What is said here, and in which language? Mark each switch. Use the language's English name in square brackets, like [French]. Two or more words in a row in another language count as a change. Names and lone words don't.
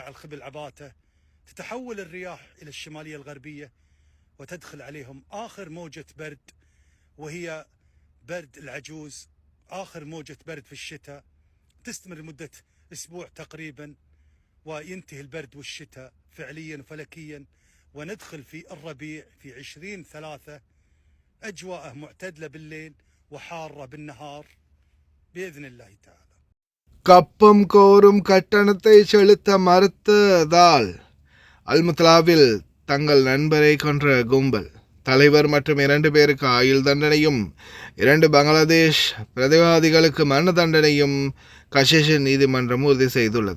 [Arabic] الخبل عباته تتحول الرياح إلى الشمالية الغربية وتدخل عليهم آخر موجة برد وهي برد العجوز، آخر موجة برد في الشتاء تستمر لمدة أسبوع تقريبا، وينتهي البرد والشتاء فعليا وفلكيا، وندخل في الربيع في 20/3 أجواءه معتدلة بالليل وحارة بالنهار بإذن الله تعالى. [Tamil] கப்பம் கோரும் கட்டணத்தை செலுத்த மறுத்ததால் அல்முத்லாவில் தங்கள் நண்பரை கொன்ற கும்பல், தலைவர் மற்றும் 2 பேருக்கு ஆயுள் தண்டனையும் 2 பங்களாதேஷ் பிரதிவாதிகளுக்கு மரண தண்டனையும் கஷேஷன் நீதிமன்றம் உறுதி செய்துள்ளது.